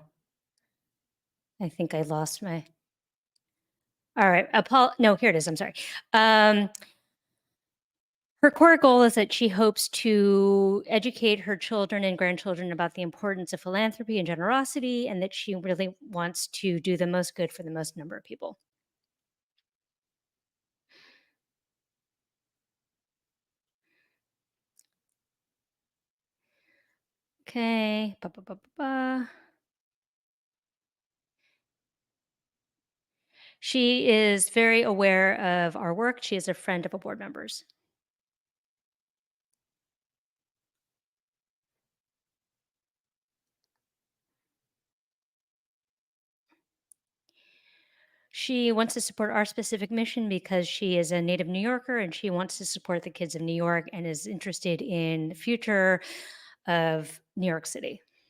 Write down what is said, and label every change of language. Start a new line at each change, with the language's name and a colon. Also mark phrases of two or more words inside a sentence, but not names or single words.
English: I think I lost my. All right. No, here it is. I'm sorry. Her core goal is that she hopes to educate her children and grandchildren about the importance of philanthropy and generosity, and that she really wants to do the most good for the most number of people. Okay. Ba, ba, ba, ba, ba. She is very aware of our work. She is a friend of a board member's. She wants to support our specific mission because she is a native New Yorker and she wants to support the kids of New York and is interested in the future of New York City.